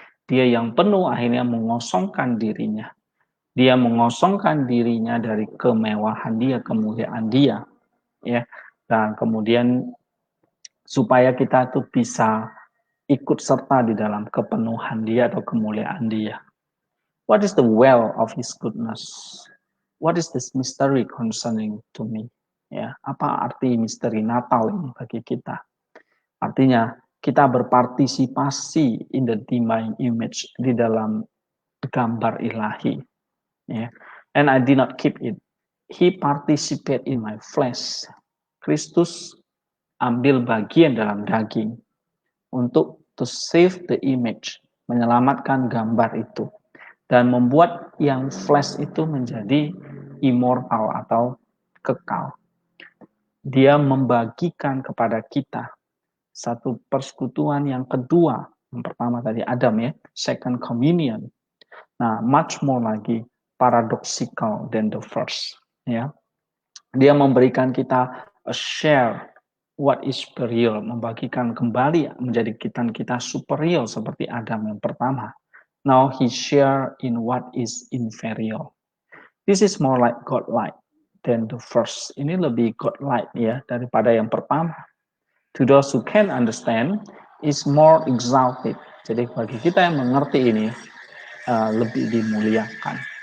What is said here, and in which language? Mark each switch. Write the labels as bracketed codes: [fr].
[id] Dia yang penuh akhirnya mengosongkan dirinya. Dia mengosongkan dirinya dari kemewahan dia, kemuliaan dia, ya. Dan kemudian supaya kita tuh bisa ikut serta di dalam kepenuhan dia atau kemuliaan dia. [en] What is the well of his goodness? What is this mystery concerning to me? [id] Ya, apa arti misteri Natal ini bagi kita? Artinya kita berpartisipasi [en] in the divine image, [id] di dalam gambar ilahi. Ya. [en] And I did not keep it. He participate in my flesh. [id] Kristus ambil bagian dalam daging untuk [en] to save the image, [id] menyelamatkan gambar itu, dan membuat yang flesh itu menjadi immortal atau kekal. Dia membagikan kepada kita satu persekutuan yang kedua. Yang pertama tadi Adam ya, [en] second communion. Nah, much more lagi paradoxical than the first. [id] Ya, dia memberikan kita [en] a share what is superior, [id] membagikan kembali menjadi kita superior seperti Adam yang pertama. [en] Now he share in what is inferior. This is more like God-like than the first. [id] Ini lebih God-like ya daripada yang pertama. [en] To those who can understand, is more exalted. [id] Jadi bagi kita yang mengerti ini, lebih dimuliakan.